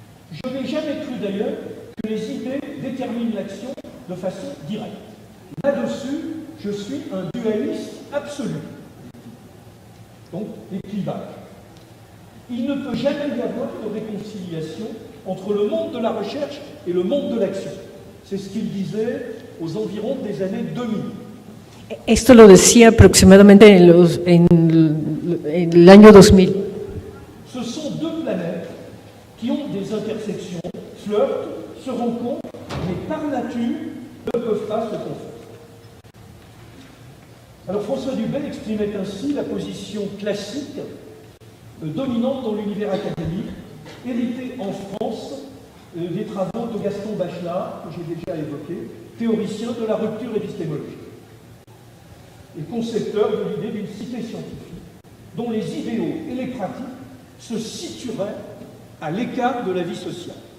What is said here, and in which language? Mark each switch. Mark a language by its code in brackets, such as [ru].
[fr] Je n'ai jamais cru d'ailleurs que les idées déterminent l'action de façon directe. Là-dessus, je suis un dualiste absolue. Donc, les clivages. Il ne peut jamais y avoir de réconciliation entre le monde de la recherche et le monde de l'action. C'est ce qu'il disait aux environs des années 2000. [es] Esto lo decía aproximadamente en el año 2000. [fr] Ce sont deux planètes qui ont des intersections, flirtent, se rencontrent, mais par nature ne peuvent pas se confondre. Alors François Dubay exprimait ainsi la position classique dominante dans l'univers académique, héritée en France des travaux de Gaston Bachelard, que j'ai déjà évoqué, théoricien de la rupture épistémologique et concepteur de l'idée d'une cité scientifique dont les idéaux et les pratiques se situeraient à l'écart de la vie sociale.